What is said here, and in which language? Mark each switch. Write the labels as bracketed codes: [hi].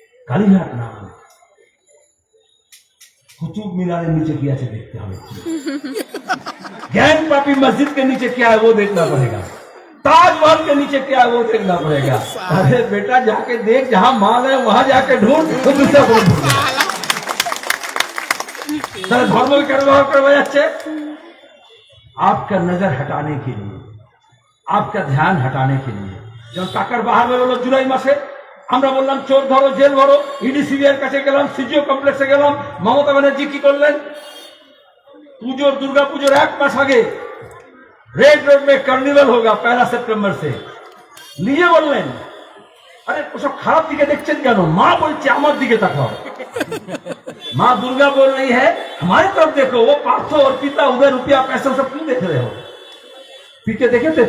[hi] কালীঘাট না, कुतुब मीनार के नीचे क्या देखते हमें, ज्ञान पापी मस्जिद के नीचे क्या है वो देखना पड़ेगा, ताजमहल के नीचे क्या है वो देखना पड़ेगा। अरे बेटा जाके देख, जहां माल है वहां जाके ढूंढ, तो दूसरा को ढूंढ। धर्म के व्यवहार करवा जाच्छे आपका नजर हटाने के लिए, आपका ध्यान हटाने के लिए। जब टाकार बाहर [bn] বেরোলো জুলাই মাসে, আমরা বললাম চোর ধরো, জেল ভরো, ইডি সিবিআইয়ের কাছে গেলাম, সিজিও কমপ্লেক্সে গেলাম। মমতা ব্যানার্জি কি করলেন? পুজোর, দুর্গা পুজোর 1 মাস আগে [hi] रेड रोड में कार्निवल होगा 1 सितंबर से, [bn] নিজে বললেন। আরে ওসব খারাপ দিকে দেখছেন কেন? মা বলছে আমার দিকে তাকাও। [hi] माँ दुर्गा बोल रही है हमारी तरफ देखो, वो पार्थो और पिता उधर रुपया पैसा सब क्यों देख रहे हो? पीके देखे थे?